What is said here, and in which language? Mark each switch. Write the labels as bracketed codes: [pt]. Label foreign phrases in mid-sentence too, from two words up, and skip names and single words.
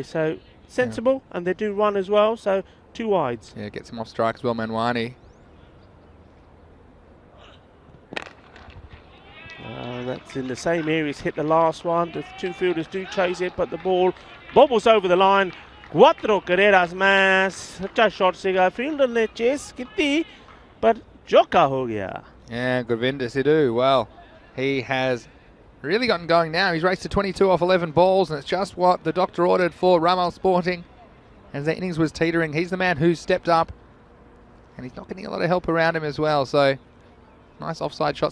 [en] So, sensible. And they do run as well. So, 2 wides. Yeah, gets him off strike as well, Manwani. That's in the same area as hit the last one. The 2 fielders do chase it, but the ball bobbles over the line. [es] Cuatro carreras más. [hi] अच्छा shot से गया. Fielder ने chase की थी, but चौका हो गया. [en] Yeah, Govinda Sidhu. Well, he has really gotten going now. He's raced to 22 off 11 balls, and it's just what the doctor ordered for Ramal Sporting. As the innings was teetering, he's the man who stepped up, and he's not getting a lot of help around him as well. So, nice offside shots.